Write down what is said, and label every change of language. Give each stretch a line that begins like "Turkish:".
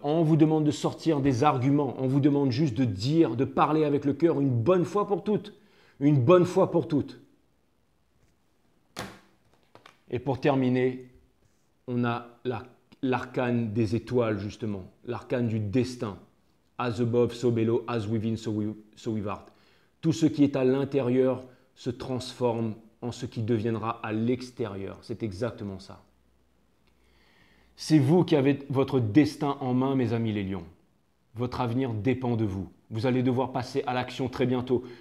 French: On vous demande de sortir des arguments. On vous demande juste de dire, de parler avec le cœur une bonne fois pour toutes. Une bonne fois pour toutes. Et pour terminer, on a l'arcane des étoiles, justement. L'arcane du destin.
English: As above, so below, as within, so without.
French: Tout ce qui est à l'intérieur se transforme en ce qui deviendra à l'extérieur. C'est exactement ça. C'est vous qui avez votre destin en main, mes amis les lions. Votre avenir dépend de vous. Vous allez devoir passer à l'action très bientôt.